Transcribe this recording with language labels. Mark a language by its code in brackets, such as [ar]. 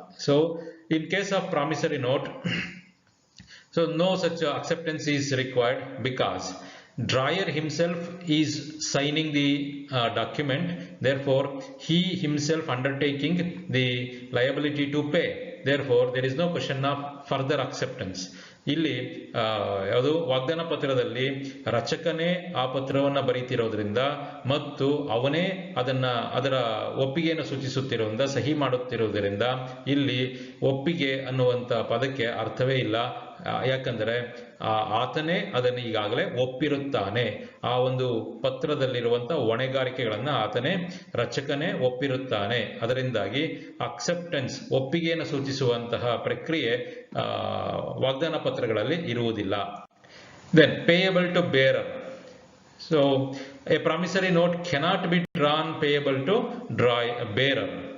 [en] So in case of promissory note, so no such acceptance is required because drawer himself is signing the document, therefore he himself undertaking the liability to pay, therefore there is no question of further acceptance. [kn] ಇಲ್ಲಿ ಯಾವುದು ವಾಗ್ದಾನ ಪತ್ರದಲ್ಲಿ ರಚಕನೇ ಆ ಪತ್ರವನ್ನು ಬರೀತಿರೋದ್ರಿಂದ ಮತ್ತು ಅವನೇ ಅದರ ಒಪ್ಪಿಗೆಯನ್ನು ಸೂಚಿಸುತ್ತಿರೋದ್ರಿಂದ, ಸಹಿ ಮಾಡುತ್ತಿರುವುದರಿಂದ ಇಲ್ಲಿ ಒಪ್ಪಿಗೆ ಅನ್ನುವಂಥ ಪದಕ್ಕೆ ಅರ್ಥವೇ ಇಲ್ಲ. ಯಾಕಂದರೆ ಆತನೇ ಅದನ್ನು ಈಗಾಗಲೇ ಒಪ್ಪಿರುತ್ತಾನೆ. ಆ ಒಂದು ಪತ್ರದಲ್ಲಿರುವಂಥ ಹೊಣೆಗಾರಿಕೆಗಳನ್ನು ಆತನೇ, ರಚಕನೇ ಒಪ್ಪಿರುತ್ತಾನೆ. ಅದರಿಂದಾಗಿ ಅಕ್ಸೆಪ್ಟೆನ್ಸ್, ಒಪ್ಪಿಗೆಯನ್ನು ಸೂಚಿಸುವಂತಹ ಪ್ರಕ್ರಿಯೆ ವಾಗ್ದಾನ ಪತ್ರಗಳಲ್ಲಿ ಇರುವುದಿಲ್ಲ. [en] Then payable to bearer. So a promissory note cannot be drawn payable to bearer.